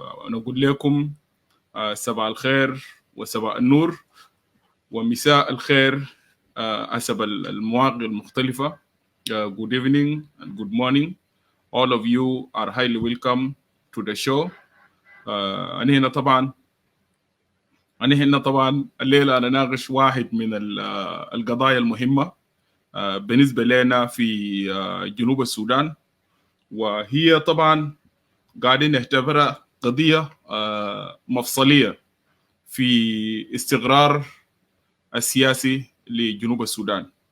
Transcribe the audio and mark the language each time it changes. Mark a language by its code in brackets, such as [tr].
[ar] نقول لكم صباح الخير وصباح النور ومساء الخير حسب المواقع المختلفة. [en] Good evening and good morning. All of you are highly welcome to the show. [ar] أنا هنا طبعا الليلة أنا ناقش واحد من القضايا المهمة بالنسبة لنا في جنوب السودان، وهي طبعا قاعدين نعتبرها قضية مفصلية في استقرار السياسي لجنوب السودان.